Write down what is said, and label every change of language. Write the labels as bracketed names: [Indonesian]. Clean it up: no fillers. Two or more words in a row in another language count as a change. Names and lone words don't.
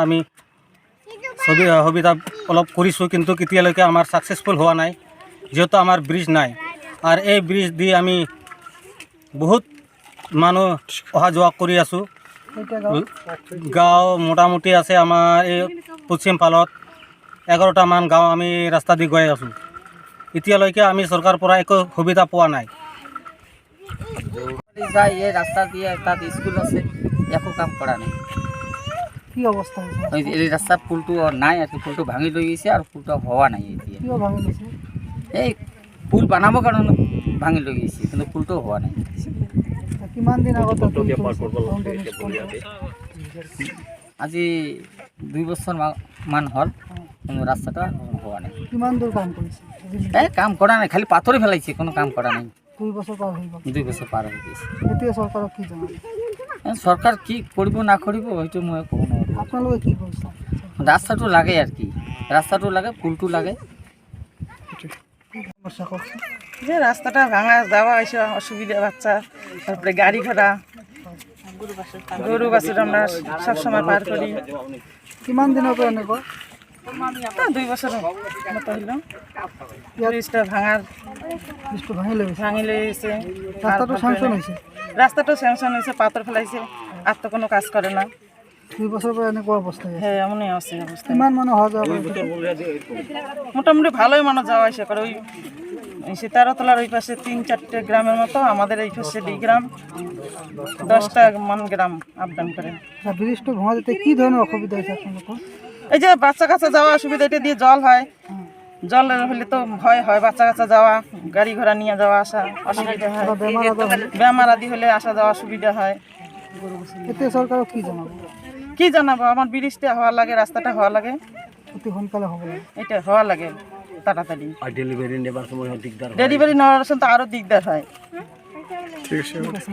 [Assamese] আমি সুবিধা অলপ কৰিছোঁ কিন্তু কেতিয়ালৈকে আমাৰ সাকসেসফুল হোৱা নাই যেহেতু আমাৰ ব্ৰিজ নাই আৰু এই ব্ৰিজ দি আমি বহুত মানুহ অহা যোৱা কৰি আছোঁ গাঁও মোটামুটি আছে আমাৰ এই পশ্চিম ফালত 11টা মান গাঁও আমি ৰাস্তা দি গৈ আছোঁ এতিয়ালৈকে আমি চৰকাৰৰ পৰা একো সুবিধা পোৱা নাই [Bangla] যায় এই রাস্তা দিয়ে তাত স্কুল আছে একো কাম করা নেই [Assamese] কি অবস্থা এই রাস্তার পুলটো নাই আর পুলটো ভাঙি লৈ গৈছে আর পুলটো হওয়া নাই এতিয়া কিয় ভাঙি গৈছে এই পুল বানাবৰ কাৰণে ভাঙি লৈ গৈছে কিন্তু পুলটো হওয়া নাই কিমান দিন আগত আজি 2 বছৰ মান হল কিন্তু রাস্তাটা হওয়া নাই কিমান দূৰ কাম কৰিছে এই কাম কৰা নাই খালি পাথৰে ফেলাইছে কোনো কাম কৰা নাই 2 বছৰ পাৰ হৈ গ'ল 2 বছৰ পাৰ হৈ গৈছে এতিয়া চৰকাৰক কি জনাব সরকার কি করব না করব হয়তো মই কব না আপোনালোকে কি কৰিছে রাস্তাটো লাগে আর কি রাস্তাটো লাগে পুলটো লাগে [Bangla] যে রাস্তাটা ভাঙা যাওয়া আসা অসুবিধা বাচ্চা তারপরে গাড়ি ঘোড়া গরু বাছুর আমরা সবসময় পার করি কিমান দিনের পর নেব 2 বছর মতো হইল ব্রিজটা ভাঙি লইছে রাস্তাটা স্যাংশন হয়েছে পাথর ফেলাইছে আর তো কোনো কাজ করে না [Assamese] 2 বছর পরে এনেকুৱা অবস্থা [Bangla] হ্যাঁ এমনই আছে অবস্থা [Assamese] কিমান মানুহ হওয়া যাওয়া [Bangla] মোটামুটি ভালোই মানুষ যাওয়া আসে করে ওই সীতারতলার ওই পাশে 3-4টে গ্রামের মতো আমাদের এই পাশে 2 গ্রাম 10টা গ্রাম [English] up down [Bangla] করে ব্রিজটা ভাঙা যেতে কি ধরনের অসুবিধা হয়েছে আপনাদের এই যে বাচ্চা কাচ্চা যাওয়া অসুবিধা এটা দিয়ে জল হয় জল হলে তো ভয় হয় বাচ্চা কাচ্চা যাওয়া গাড়ি ঘোড়া নিয়ে যাওয়া আসা অসুবিধা হয় বেমার আদি হলে আসা যাওয়া অসুবিধা হয় এতে সরকার কি জানাবো আমার ব্রিজটা হওয়া লাগে রাস্তাটা হওয়া লাগে [Assamese] অতি সোনকালে হবে [Bangla] এটা হওয়া লাগে তাড়াতাড়ি আর ডেলিভারি নেবার সময় দিকদার ডেলিভারি নেওয়ার সময় তো আরো দিকদার হয় ঠিক আছে